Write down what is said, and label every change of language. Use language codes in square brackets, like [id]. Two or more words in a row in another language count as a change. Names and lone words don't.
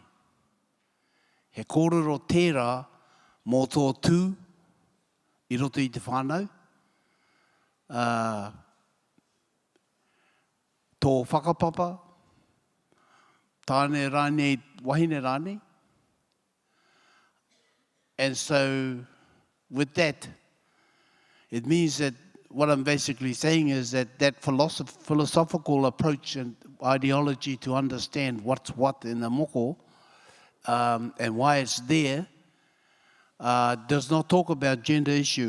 [mi] He kōrero tērā mō tō tū, I roto I te whānau, tō whakapapa, tāne rānei, wahine rānei. [en] And so, with that, it means that what I'm basically saying is that philosophical approach and ideology to understand what's what in the moko and why it's there does not talk about gender issue.